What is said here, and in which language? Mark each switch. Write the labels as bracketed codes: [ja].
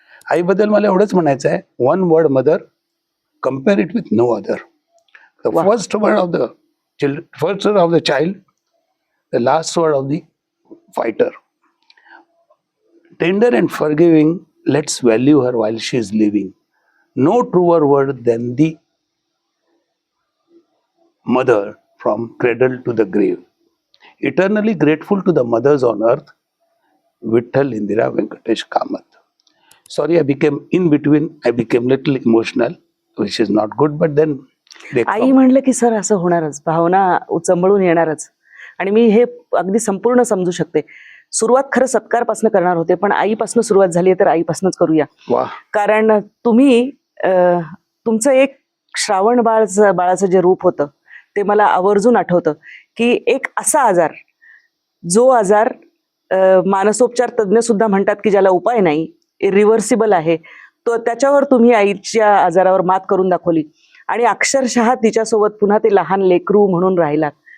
[mr] आईबद्दल मला एवढंच म्हणायचं आहे, [en] One word mother, compare it with no other. The first word of the child, the last word of the fighter. Tender and forgiving, let's value her while she is living. No truer word than the mother from cradle to the grave. Eternally grateful to the mothers on earth, Vitthal Indira Venkatesh Kamath. Sorry, I became in between. I became little emotional, which is not good, but then they [mr] I [en] come. [mr] म्हणलं की sir असं होणारच, भावना उचंबळून येणारच. आणि मी हे अगदी संपूर्ण समजू शकते. सुरुवात खरं सत्कारपासून करणार होते, पण आईपासून सुरुवात झाली तर आईपासूनच करूया. वाह. कारण तुम्ही तुमचं एक श्रावण बाळाचं जे रूप होतं ते मला आवर्जून आठवतं की एक असा आजार, जो आजार मानसोपचार तज्ज्ञ सुद्धा म्हणतात की ज्याला उपाय नाही, रिव्हर्सिबल आहे, तो त्याच्यावर तुम्ही आईच्या आजारावर मात करून दाखवली आणि अक्षरशः तिच्यासोबत पुन्हा ते लहान लेकरू म्हणून राहिलात.